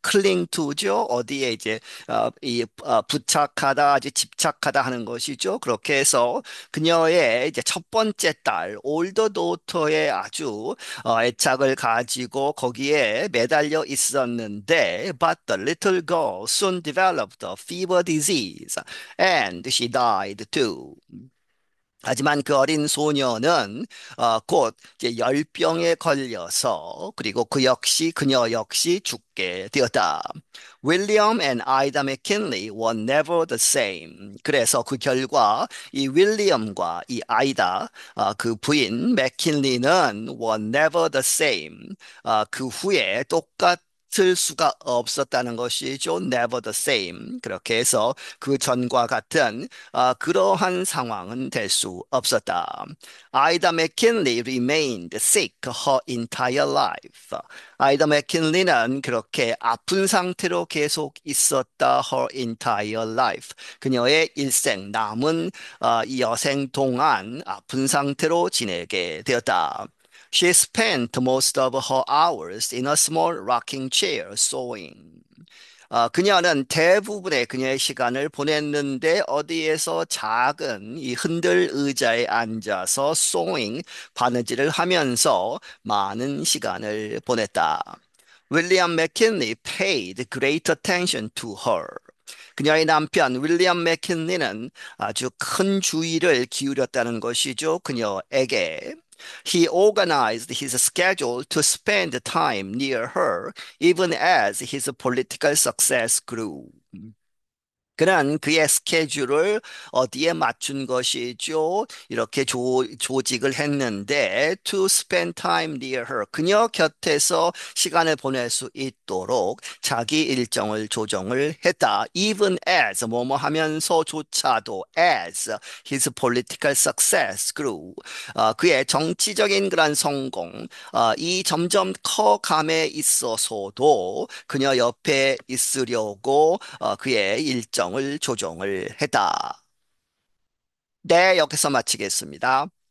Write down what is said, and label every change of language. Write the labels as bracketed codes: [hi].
[en] cling to죠. [ko] 어디에 이제 부착하다, 아주 집착하다 하는 것이죠. 그렇게 해서 그녀의 이제 첫 번째 딸, 올더 도터의 아주 애착을 가지고 거기에 매달려 있었는데, [en] but the little girl soon developed a fever disease and she died too. [ko] 하지만 그 어린 소녀는 곧 이제 열병에 걸려서 그리고 그녀 역시 죽게 되었다. [en] William and Ida McKinley were never the same. [ko] 그래서 그 결과 이 윌리엄과 이 아이다 그 부인 맥킨리는 [en] were never the same. [ko] 그 후에 똑같을 수가 없었다는 것이죠. [en] Never the same. [ko] 그렇게 해서 그 전과 같은 그러한 상황은 될 수 없었다. [en] 아이다 맥킨리 remained sick her entire life. [ko] 아이다 맥킨리는 그렇게 아픈 상태로 계속 있었다. [en] her entire life. [ko] 그녀의 일생 남은 이 여생 동안 아픈 상태로 지내게 되었다. [en] She spent most of her hours in a small rocking chair sewing. [ko] 그녀는 대부분의 그녀의 시간을 보냈는데 어디에서 작은 이 흔들 의자에 앉아서 sewing, 바느질을 하면서 많은 시간을 보냈다. [en] 윌리엄 맥킨리 paid great attention to her. [ko] 그녀의 남편 윌리엄 맥킨리는 아주 큰 주의를 기울였다는 것이죠. 그녀에게. [en] He organized his schedule to spend time near her even as his political success grew. [ko] 그는 그의 스케줄을 어디에 맞춘 것이죠? 이렇게 조직을 했는데 [en] to spend time near her. [ko] 그녀 곁에서 시간을 보낼 수 있도록 자기 일정을 조정을 했다. [en] Even as [ko] 뭐뭐 하면서조차도 [en] as his political success grew. [ko] 그의 정치적인 그런 성공 이 점점 커감에 있어서도 그녀 옆에 있으려고 그의 일정을 조정을 했다. 네, 여기서 마치겠습니다.